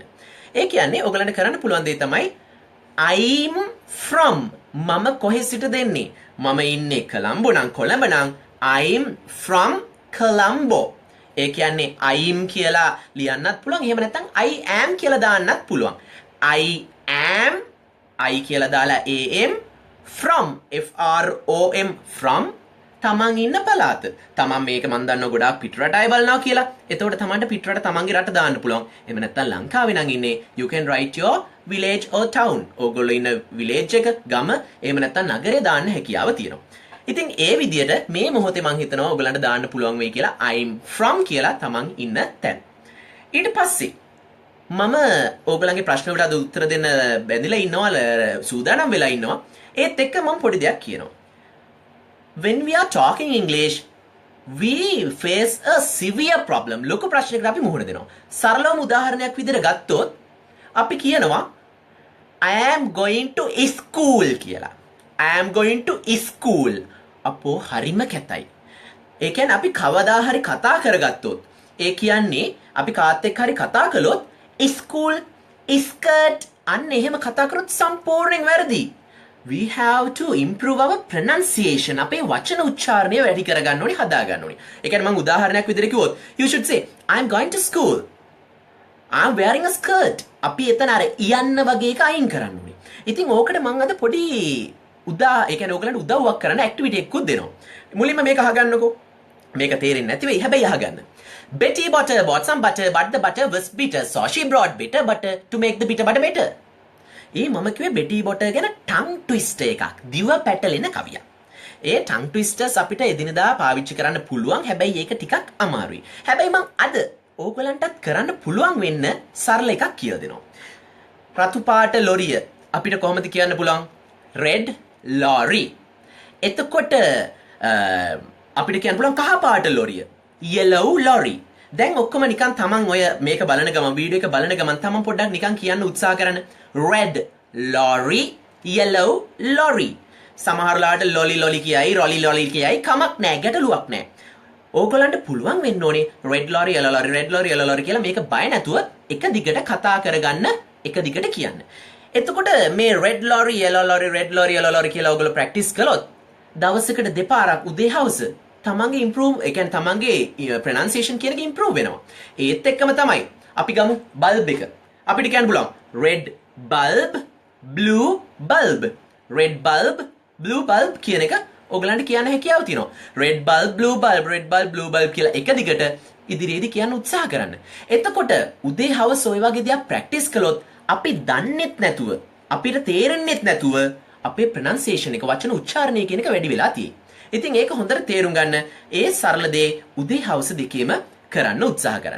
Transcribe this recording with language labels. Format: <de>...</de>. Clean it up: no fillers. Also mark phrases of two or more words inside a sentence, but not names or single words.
<si>ඒ කියන්නේ ඕගලන්ට කරන්න පුළුවන් දේ තමයි</si> <en>I'm from</en> <si>මම කොහෙ සිටද එන්නේ? මම ඉන්නේ කොළඹ නම් කොළඹ නම්</si> <en>I'm from Colombo.</en> <si>ඒ කියන්නේ I'm කියලා ලියන්නත් පුළුවන්. එහෙම නැත්නම්</si> <en>I am</en> <si>කියලා දාන්නත් පුළුවන්.</si> <en>I am I</en> <si>කියලා දාලා</si> <en>am from from from</en> <si>තමන් ඉන්න පළාත. තමන් මේක මන් දන්නවා ගොඩාක් පිටරට අය බලනවා කියලා. එතකොට තමන්ට පිටරට තමන්ගේ රට දාන්න පුළුවන්. එහෙම නැත්නම් ලංකාවේ නම් ඉන්නේ</si> <en>you can write your village or town.</en> <si>ඕගොල්ලෝ ඉන්න village එක ගම එහෙම නැත්නම් නගරේ දාන්න හැකියාව තියෙනවා. ඉතින් ඒ විදිහට මේ මොහොතේ මං හිතනවා ඕගලන්ට දාන්න පුළුවන් වෙයි කියලා</si> <en>I'm from</en> <si>කියලා තමන් ඉන්න තැන. ඊට පස්සේ මම ඕගලන්ගේ ප්‍රශ්න වලට අද උත්තර දෙන්න බැඳිලා ඉන්නවා සූදානම් වෙලා ඉන්නවා. ඒත් එක්ක මම පොඩි දෙයක් කියනවා.</si> <en>When we are talking English, we face a severe problem.</en> <si>ලොකු ප්‍රශ්නයකට අපි මුහුණ දෙනවා. සරලවම උදාහරණයක් විදිහට ගත්තොත් අපි කියනවා</si> <en>I am going to school</en> <si>කියලා.</si> <en>I am going to school.</en> <si>අපෝ හරිම කැතයි. ඒ කියන්නේ අපි කවදා හරි කතා කරගත්තොත් ඒ කියන්නේ අපි කාත් එක්ක හරි කතා කළොත්</si> <en>school, skirt</en> <si>අන්න එහෙම කතා කරොත් සම්පූර්ණයෙන් වැරදි.</si> <en>We have to improve our pronunciation.</en> <si>අපේ වචන උච්චාරණය වැඩි කරගන්න ඕනේ, හදා ගන්න ඕනේ. ඒ කියන්නේ මම උදාහරණයක් විදිහට කිව්වොත්</si> <en>you should say I am going to school. I'm wearing a skirt.</en> <si>අපි එතන අර යන්න වගේ එක අයින් කරන්න ඕනේ. ඉතින් ඕකට මම අද පොඩි ඒ කියන්නේ ඕගලන්ට උදව්වක් කරන්න ඇක්ටිවිටි එකකුත් දෙනවා. මුලින්ම මේක අහගන්නකෝ. මේක තේරෙන්නේ නැති වෙයි. හැබැයි අහගන්න.</si> <en>Betty bought some butter, but the butter was bitter. So she brought bitter butter to make the bitter butter better.</en> <si>මම කිව්වේ Betty Botter ගැන</si> <en>tongue twister</en> <si>එකක්. දිව පැටලෙන කවියක්. ඒ</si> <en>tongue twisters</en> <si>අපිට එදිනදා පාවිච්චි කරන්න පුළුවන්. හැබැයි ඒක ටිකක් අමාරුයි. හැබැයි මම අද ඕගලන්ටත් කරන්න පුළුවන් වෙන්න සරල එකක් කියලා දෙනවා. රතු පාට ලොරිය අපිට කොහොමද කියන්න පුළුවන්?</si> <en>Red lorry.</en> <si>එතකොට අපිට කියන්න පුළුවන් කහ පාට ලොරිය.</si> <en>Yellow lorry.</en> <si>දැන් ඔක්කොම නිකන් තමන් ඔය මේක බලන ගමන් වීඩියෝ එක බලන ගමන් තමන් පොඩ්ඩක් නිකන් කියන්න උත්සාහ කරන්න.</si> <en>Red lorry, yellow lorry.</en> <si>සමහරලාට lolly කියයි, rolly කියයි කමක් නැහැ, ගැටලුවක් නැහැ. ඕගොල්ලන්ට පුළුවන් වෙන්න ඕනේ</si> <en>red lorry, yellow lorry</en> <si>කියලා මේක බය නැතුව එක දිගට කතා කරගන්න, එක දිගට කියන්න. එතකොට මේ</si> <en>red lorry yellow lorry red lorry yellow lorry</en> <si>කියලා ඔයගොල්ලෝ ප්‍රැක්ටිස් කළොත් දවසකට දෙපාරක් උදේ හවස තමන්ගේ ඉම්ප්‍රූව් ඒ කියන්නේ තමන්ගේ ප්‍රොනන්සියේෂන් කියන එක ඉම්ප්‍රූව් වෙනවා. ඒත් එක්කම තමයි අපි ගමු බල්බ් එක. අපිට කියන්න පුළුවන්</si> <en>red bulb blue bulb red bulb blue bulb</en> <si>කියන එක ඔයගලන්ට කියන්න හැකියාව තියෙනවා.</si> <en>red bulb blue bulb red bulb blue bulb</en> <si>කියලා එක දිගට ඉදිරියේදී කියන්න උත්සාහ කරන්න. එතකොට උදේ හවස ඔය වගේ දේවල් ප්‍රැක්ටිස් කළොත් අපි දන්නෙත් නැතුව අපිට තේරෙන්නෙත් නැතුව අපේ ප්‍රොනන්සියේෂන් එක වචන උච්චාරණය කියන එක වැඩි වෙලා තියෙයි. ඉතින් ඒක හොඳට තේරුම් ගන්න ඒ සරල දේ උදේ හවස දෙකේම කරන්න උත්සාහ කරන්න.</si>